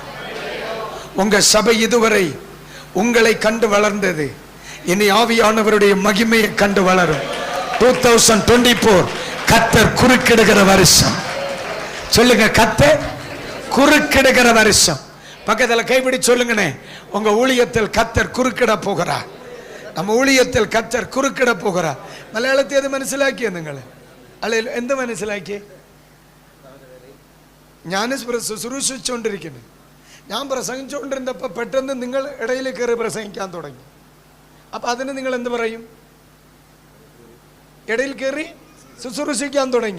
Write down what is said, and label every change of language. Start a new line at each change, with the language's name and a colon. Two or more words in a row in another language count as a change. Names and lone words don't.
Tamil: உங்க சபை இதுவரை உங்களை கண்டு வளர்ந்தது, இனி ஆவியானவருடைய மகிமையை கண்டு வளரும். 2024 கர்த்தர் குறுக்கிடுகிற வருஷம். சொல்லுங்க, கர்த்தர் குறுக்கிடுகிற வருஷம். பக்கத்துல கைப்பிடி சொல்லுங்கனே, உங்க ஊழியத்தில் கர்த்தர் குறுக்கிட போகிறார். நம்ம ஊழியத்தில் கர்த்தர் குறுக்கிட போகரா.
Malayalam: മലയാളത്തിൽ അത് മനസ്സിലാക്കിയോ നിങ്ങൾ? അല്ലെ എന്ത് മനസ്സിലാക്കി? ഞാൻ ശുശ്രൂഷിച്ചുകൊണ്ടിരിക്കുന്നു. ഞാൻ പ്രസംഗിച്ചുകൊണ്ടിരുന്നപ്പോൾ പെട്ടെന്ന് നിങ്ങൾ ഇടയിൽ കയറി പ്രസംഗിക്കാൻ തുടങ്ങി. അപ്പം അതിന് നിങ്ങൾ എന്ത് പറയും? ഇടയിൽ കയറി ശുശ്രൂഷിക്കാൻ തുടങ്ങി.